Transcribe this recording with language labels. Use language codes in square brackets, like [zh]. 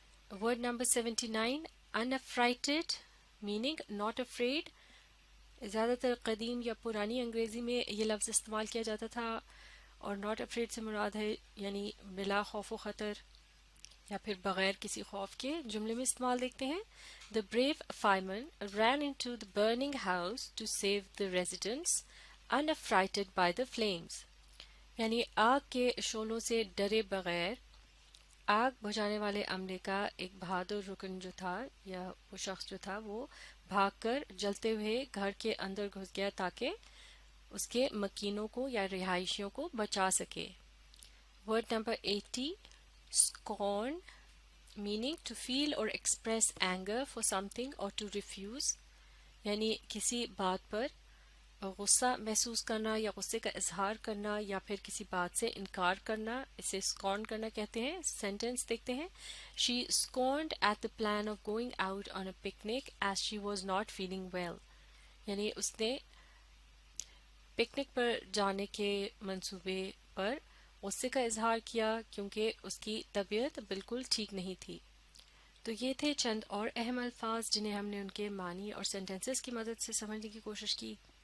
[en] Word number 79, unaffrighted, meaning not afraid. [ur] زیادہ تر قدیم یا پرانی انگریزی میں یہ لفظ استعمال کیا جاتا تھا اور [en] not afraid [ur] سے مراد ہے یعنی بلا خوف و خطر یا پھر بغیر کسی خوف کے. جملے میں استعمال دیکھتے ہیں. [en] The brave fireman ran into the burning house to save the residents, unaffrighted by the flames. [ur] یعنی آگ کے شعلوں سے ڈرے بغیر آگ بجھانے والے عملے کا ایک بہادر رکن جو تھا یا وہ شخص جو تھا وہ بھاگ کر جلتے ہوئے گھر کے اندر گھس گیا تاکہ اس کے مکینوں کو یا رہائشیوں کو بچا سکے. [en] Word number 80, scorn, meaning to feel or express anger for something or to refuse. [ur] یعنی کسی بات پر غصہ محسوس کرنا یا غصے کا اظہار کرنا یا پھر کسی بات سے انکار کرنا، اسے scorn کرنا کہتے ہیں. سینٹنس دیکھتے ہیں. [en] She scorned at the plan of going out on a picnic as she was not feeling well. [ur] یعنی اس نے پکنک پر جانے کے منصوبے پر غصے کا اظہار کیا کیونکہ اس کی طبیعت بالکل ٹھیک نہیں تھی. تو یہ تھے چند اور اہم الفاظ جنہیں ہم نے ان کے معنی اور سینٹنسز کی مدد سے سمجھنے کی کوشش کی.